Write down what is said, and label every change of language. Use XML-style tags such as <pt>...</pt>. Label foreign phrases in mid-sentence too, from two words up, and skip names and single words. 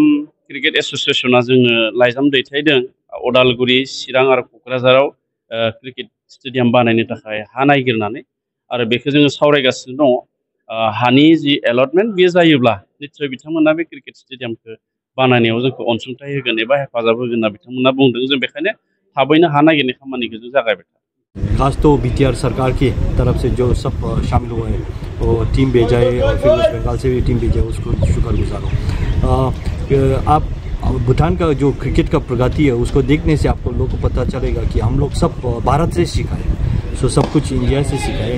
<en>cricket association</en> <brx>जोंनो लाइजाम दैथायदों अदालगुरि चिरां आरो क'क्राझाराव</brx> <en>cricket stadium</en> <brx>बानायनो थाखाय हा नागिरनानै आरो बेखौ जोङो सावरायगासिनो दङ हानि जि एलटमेन्ट बेयो जायोब्ला निस्सय बिथांमोना बे क्रिकेट स्टेडियामखौ बानायनायाव जोंखौ अनसुंथाइ होगोन एबा हेफाजाब होगोन होनना बिथांमोना बुंदों जों बेखायनो थाबैनो हा नागिरनाय खामानिखौ जों जागायबाय।</brx> <hi>खास तो बीटीआर सरकार की तरफ से जो सब शामिल हुए हैं वो टीम भेजा है और फिर वेस्ट बंगाल से भी टीम भेजा है उसको शुक्रगुजार हूँ। आप भूटान का जो क्रिकेट का प्रगति है उसको देखने से आपको लोगों को पता चलेगा कि हम लोग सब भारत से सीखा है सो सब कुछ इंडिया से सीखा है।</hi>